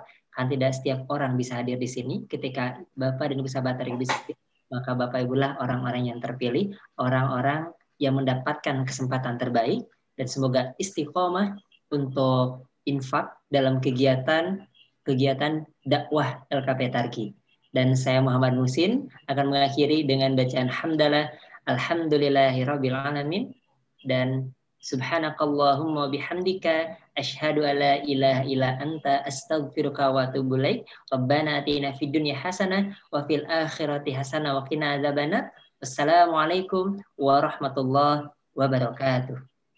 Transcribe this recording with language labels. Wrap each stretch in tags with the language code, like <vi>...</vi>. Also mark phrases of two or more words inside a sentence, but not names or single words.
<id>Kan tidak setiap orang bisa hadir di sini. Ketika Bapak dan Ibu sahabat Tarki bisa hadir, maka Bapak Ibu lah orang-orang yang terpilih, orang-orang yang mendapatkan kesempatan terbaik, dan semoga istiqomah untuk infak dalam kegiatan dakwah LKP Tarki. Dan saya Muhammad Musin akan mengakhiri dengan bacaan hamdalah</id> <ar>الحمد لله رب العالمين</ar> <id>dan</id> <ar>سبحانك اللهم وبحمدك أشهد أن لا إله إلا أنت أستغفرك وأتوب إليك. ربنا آتنا في الدنيا حسنة وفي الآخرة حسنة وقنا عذاب النار. والسلام عليكم ورحمة الله وبركاته.</ar>